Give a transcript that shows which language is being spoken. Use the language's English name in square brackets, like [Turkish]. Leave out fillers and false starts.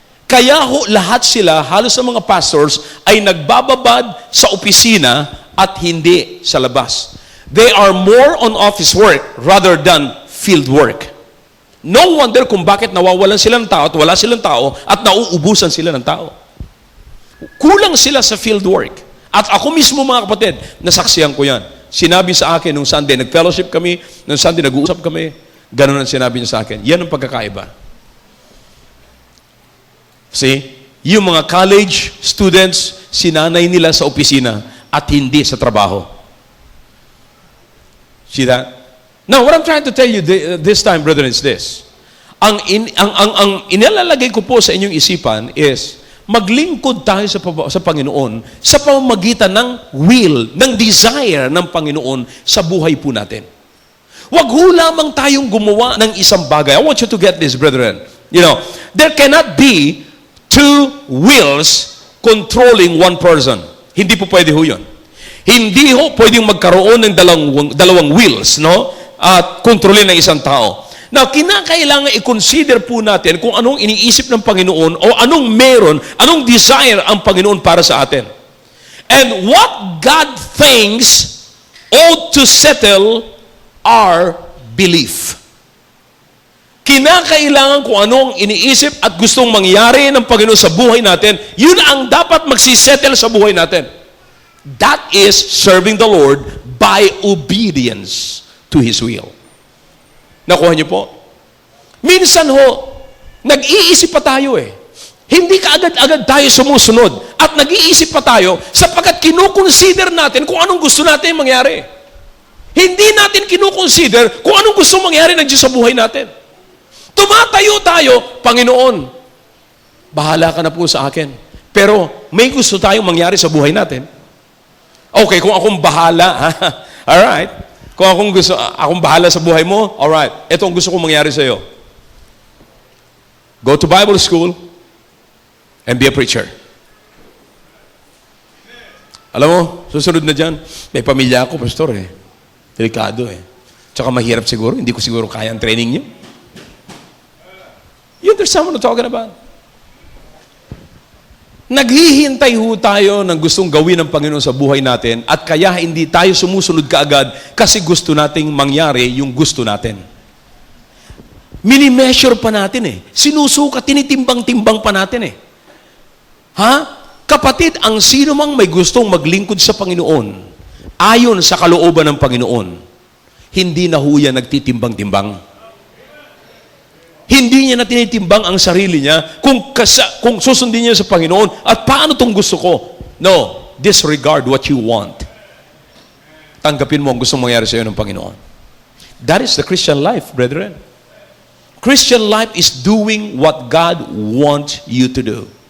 [Filipino] Kaya lahat sila, halos sa mga pastors, ay nagbababad sa opisina at hindi sa labas. [English] They are more on office work rather than field work. No wonder [Filipino] kung bakit nawawalan sila ng tao at wala silang tao at nauubusan sila ng tao. Kulang sila sa field work. At ako mismo mga kapatid, nasaksihan ko yan. Sinabi sa akin nung Sunday, nag-fellowship kami, nung Sunday nag-uusap kami, ganun ang sinabi niya sa akin. Yan ang pagkakaiba. [English] See? [Filipino] Yung mga college students, sinanay nila sa opisina at hindi sa trabaho. [English] See that? Now, what I'm trying to tell you this time, brethren, is this. [Filipino] Ang inilalagay ko po sa inyong isipan is, maglingkod tayo sa Panginoon sa pamamagitan ng will, ng desire ng Panginoon sa buhay po natin. Huwag ho lamang tayong gumawa ng isang bagay. [English] I want you to get this, brethren. You know, there cannot be two wills controlling one person. [Filipino] Hindi po pwede ho yun. Hindi ho pwedeng magkaroon ng dalawang wills, no? At kontrolin ng isang tao. Now, kinakailangan i-consider po natin kung anong iniisip ng Panginoon o anong meron, anong desire ang Panginoon para sa atin. [English] And what God thinks ought to settle our belief. [Filipino] Kinakailangan kung anong iniisip at gustong mangyari ng Panginoon sa buhay natin, yun ang dapat magsisettle sa buhay natin. [English] That is serving the Lord by obedience to His will. [Filipino] Nakuha niyo po? Minsan ho, nag-iisip pa tayo eh. Hindi kaagad-agad tayo sumusunod at nag-iisip pa tayo sapagkat kinukonsider natin kung anong gusto natin mangyari. Hindi natin kinukonsider kung anong gusto mangyari ng Diyos sa buhay natin. Tumatayo tayo, Panginoon, bahala ka na po sa akin. Pero may gusto tayong mangyari sa buhay natin. Okay, kung akong bahala, alright. Kung akong bahala sa buhay mo, alright. Ito ang gusto kong mangyari sa iyo. [English] Go to Bible school and be a preacher. [Filipino] Alam mo, susunod na dyan, may pamilya ako, pastor eh. Delikado eh. Tsaka mahirap siguro, hindi ko siguro kaya ang training niyo. [English] You understand what I'm talking about? [Filipino] Naghihintay ho tayo ng gustong gawin ng Panginoon sa buhay natin at kaya hindi tayo sumusunod kaagad kasi gusto nating mangyari yung gusto natin. Mini-measure pa natin eh. Sinusukat, tinitimbang-timbang pa natin eh. Ha? Kapatid, ang sino mang may gustong maglingkod sa Panginoon, ayon sa kalooban ng Panginoon, hindi na ho yan nagtitimbang-timbang. Hindi niya na tinitimbang ang sarili niya kung susundin niya sa Panginoon at paano itong gusto ko. [English] No, disregard what you want. [Filipino] Tanggapin mo ang gustong mangyari sa iyo ng Panginoon. [English] That is the Christian life, brethren. Christian life is doing what God wants you to do.